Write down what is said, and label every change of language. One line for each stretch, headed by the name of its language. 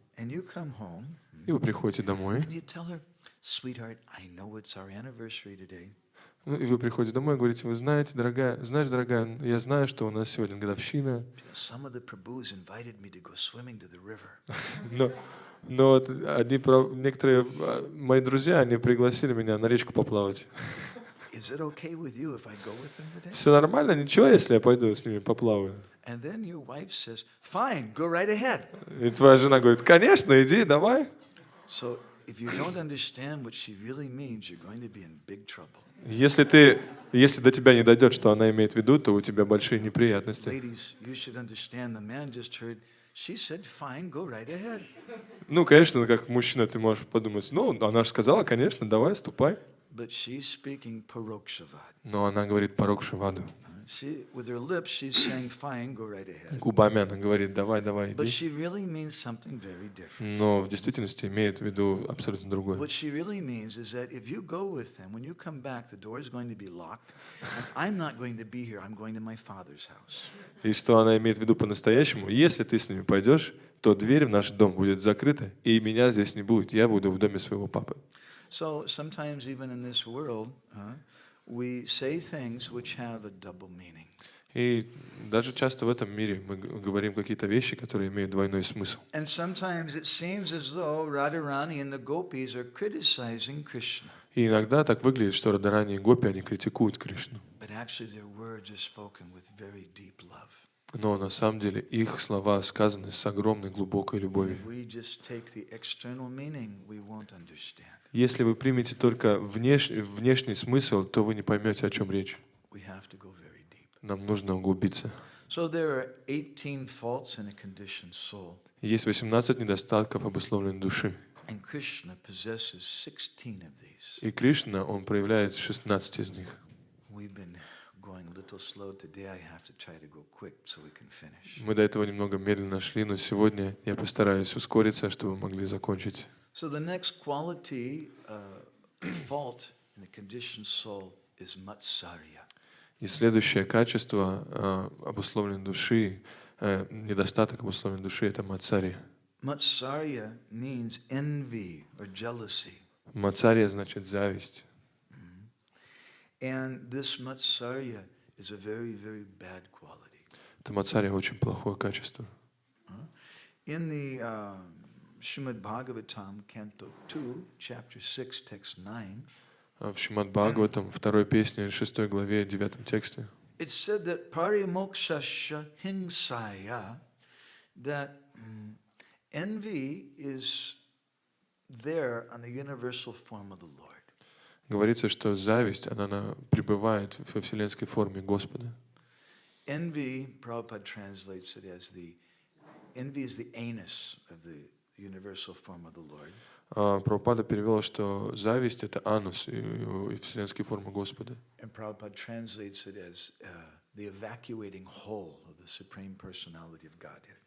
English: And you come home.
Russian: И вы приходите домой.
English: And you tell her, sweetheart, I know it's our anniversary today.
Russian: Ну, и вы приходите домой и говорите, вы знаете, дорогая, я знаю, что у нас сегодня годовщина.
English: Some of the Prabhus invited me to go swimming to the river.
Russian: Но вот некоторые мои друзья, они пригласили меня на речку поплавать.
English: Is it okay with you if I go with them today?
Russian: Все нормально, ничего, если я пойду с ними поплаваю?
English: And then your wife says, fine, go right ahead.
Russian: И твоя жена говорит, конечно, иди, давай.
English: So if you don't understand what she really means, you're going to be in big trouble.
Russian: Если до тебя не дойдет, что она имеет в виду, то у тебя большие неприятности.
English: Ladies, you should understand. The man just heard. She said, "Fine, go right ahead."
Russian: Ну, конечно, как мужчина ты можешь подумать, ну, она же сказала, конечно, давай, ступай.
English: But she's speaking parokshavad.
Russian: Но она говорит парокшаваду.
English: With her lips, she's saying, "Fine, go right ahead."
Russian: Губами она говорит, давай,
English: But
Russian: иди.
English: she really means something very different.
Russian: Но в действительности имеет в виду абсолютно другое.
English: What she really means is that if you go with them, when you come back, the door is going to be locked, and I'm not going to be here. I'm going to my father's house.
Russian: И что она имеет в виду по-настоящему, если ты с ними пойдешь, то дверь в наш дом будет закрыта, и меня здесь не будет. Я буду в доме своего папы.
English: So sometimes even in this world, we say things which have a double meaning.
Russian: И даже часто в этом мире мы говорим какие-то вещи, которые имеют двойной смысл.
English: And sometimes it seems as though Radharani and the gopis are criticizing Krishna.
Russian: И иногда так выглядит, что Радарани и Гопи, они критикуют Кришну.
English: But actually their words are spoken with very deep love.
Russian: Но на самом деле их слова сказаны с огромной глубокой любовью.
English: If we just take the external meaning, we won't understand.
Russian: Если вы примете только внешний смысл, то вы не поймете, о чем речь.
English: We have to go very deep.
Russian: Нам нужно углубиться.
English: So there are 18 faults in a conditioned soul.
Russian: Есть 18 недостатков обусловленной души.
English: And Krishna possesses 16 of these.
Russian: И Кришна, он проявляет 16 из них.
English: We've been going a little slow today. I have to try to go quick so we can finish.
Russian: Мы до этого немного медленно шли, но сегодня я постараюсь ускориться, чтобы мы могли закончить.
English: So the next quality, fault in the conditioned soul is matsarya.
Russian: И следующее качество обусловленной души, недостаток обусловленной души, это мацария.
English: Matsarya means envy or jealousy.
Russian: Мацария значит зависть.
English: And this matsarya is a very, very bad quality.
Russian: Это мацария очень плохое качество.
English: In the Srimad Bhagavatam, Canto 2, Chapter 6, Text 9,
Russian: В Шримад Бхагаватам, 2 песне, 6 главе, 9 тексте,
English: it said that
Sanskrit: parimokshasya hingsaya,
English: that envy is there on the universal form of the Lord.
Russian: говорится, что зависть, она пребывает во вселенской форме Господа.
English: Envy, Prabhupada translates it as envy is the anus of the universal form of the Lord.
Russian: Прабхупада перевел, что зависть — это анус и вселенские формы Господа.
English: And Prabhupada translates it as the evacuating hole of the Supreme Personality of Godhead.